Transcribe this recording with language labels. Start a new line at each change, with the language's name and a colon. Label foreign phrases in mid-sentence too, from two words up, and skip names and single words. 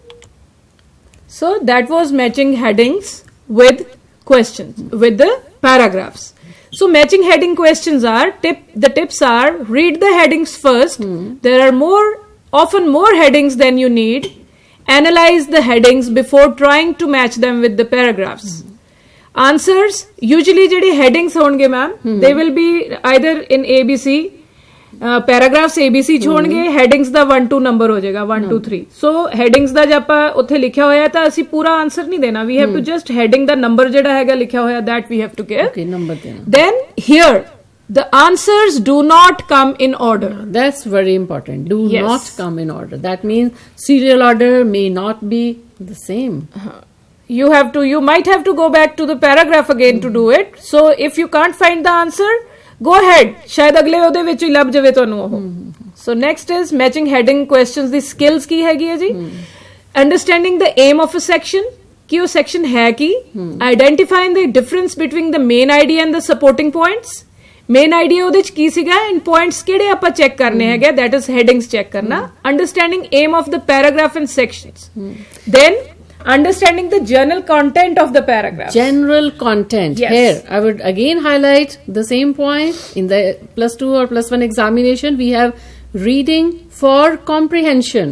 English: So that was matching headings with questions, with the paragraphs. So matching heading questions are, the tips are, read the headings first. There are often more headings than you need. Analyze the headings before trying to match them with the paragraphs. Answers, usually jehdi headings honge ma'am, they will be either in ABC, paragraphs ABC छोड़नगे, headings ਦਾ 1 2 number
Punjabi: ਹੋ ਜਾਏਗਾ
English: 1 2 3. So headings
Punjabi: ਦਾ ਜੇ ਆਪਾਂ ਉੱਥੇ ਲਿਖਿਆ ਹੋਇਆ ਤਾਂ ਅਸੀਂ ਪੂਰਾ ਆਨਸਰ ਨਹੀਂ ਦੇਣਾ.
English: We have to just heading ਦਾ number
Punjabi: ਜਿਹੜਾ ਹੈਗਾ ਲਿਖਿਆ ਹੋਇਆ
English: that we have to give.
Punjabi: Okay, number देना.
English: Then here the answers do not come in order. That's very important. Do Yes. not come in order. That means serial order may not be the same. You might have to go back to the paragraph again to do it. So if you can't find the answer, go ahead.
Punjabi: ਸ਼ਾਇਦ ਅਗਲੇ ਉਹਦੇ ਵਿੱਚ ਹੀ ਲੱਭ ਜਾਵੇ ਤੁਹਾਨੂੰ ਉਹ.
English: So next is matching heading questions. The skills
Punjabi: ਕੀ ਹੈਗੀ ਹੈ ਜੀ?
English: Understanding the aim of a section.
Punjabi: ਕਿ ਉਹ section ਹੈ ਕੀ?
English: Identifying the difference between the main idea and the supporting points. Main idea
Punjabi: ਉਹਦੇ ਚ ਕੀ ਸੀਗਾ
English: and points
Punjabi: ਕਿਹੜੇ ਆਪਾਂ ਚੈੱਕ ਕਰਨੇ ਹੈਗੇ,
English: that is headings
Punjabi: ਚੈੱਕ ਕਰਨਾ.
English: Understanding aim of the paragraph and sections. Then understanding the general content of the paragraph. General content. Yes. Here, I would again highlight the same point. In the +2 or +1 examination, we have reading for comprehension.